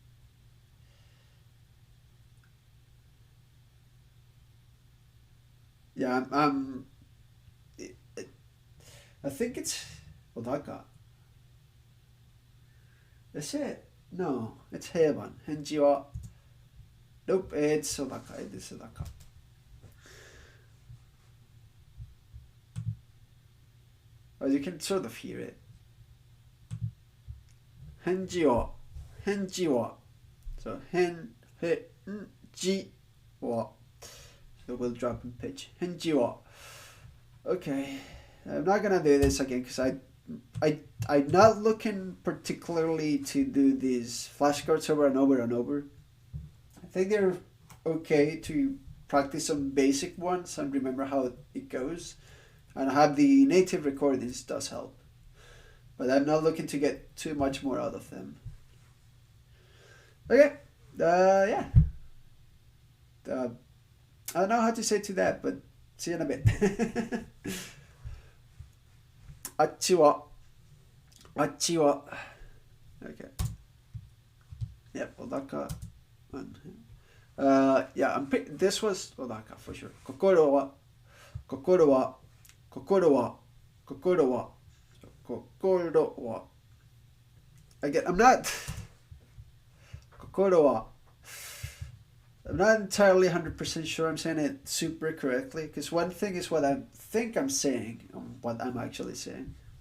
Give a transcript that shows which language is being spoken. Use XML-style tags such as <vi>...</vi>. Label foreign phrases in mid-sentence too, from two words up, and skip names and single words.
<en>Yeah, I think it's Odaka. Is it? No, it's Heiban.</en> <ja>返事は.</ja> <en>Nope, it's Odaka. It is Odaka. Well, you can sort of hear it.</en> <ja>返事は。返事は. So, 返事は.</ja> <en>So we'll drop in pitch.</en> <ja>返事は.</ja> <en>Okay. I'm not gonna do this again because I'm not looking particularly to do these flashcards over and over and over. I think they're okay to practice some basic ones and remember how it goes. And have the native recordings does help. But I'm not looking to get too much more out of them. Okay. Yeah. I don't know how to say to that, but see you in a bit.</en> <ja>あっちは Okay.</ja> <en>Yep, Odaka. Yeah, this was Odaka for sure.</en> <ja>心は</ja> <en>Again, I'm not entirely 100% sure I'm saying it super correctly, because one thing is what I think I'm saying and what I'm actually saying.</en>